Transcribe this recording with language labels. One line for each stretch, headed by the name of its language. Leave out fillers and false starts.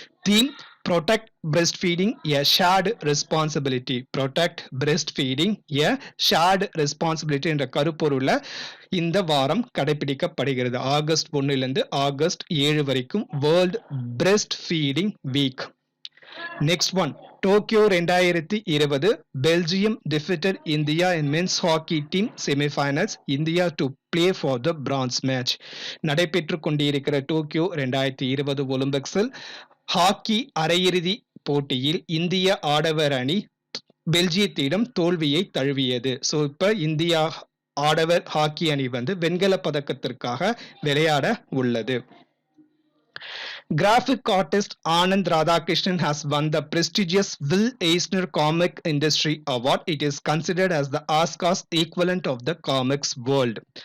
English: Theme protect breastfeeding a shared responsibility. protect breastfeeding a shared responsibility
Tamil: என்ற கருப்பொருள்ல இந்த வாரம் கடைபிடிக்கப்படுகிறது.
English: August 1 August 7 வரைக்கும் world breastfeeding week. Next one, Tokyo 2020 Belgium defeated India in men's hockey team semifinals. India to play for the bronze match.
Tamil: நடைபெற்று கொண்டிருக்கிற Tokyo 2020 ஒலிம்பிக்ஸில் hockey அரையிறுதி போட்டியில் இந்திய ஆடவர் அணி பெல்ஜியத்திடம் தோல்வியை தழுவியது. ஸோ இப்ப இந்தியா ஆடவர் ஹாக்கி அணி வெண்கல பதக்கத்திற்காக விளையாட உள்ளது.
English: Graphic artist Anand Radhakrishnan has won the prestigious Will Eisner Comic Industry Award. It is considered as the Oscars equivalent of the comics world.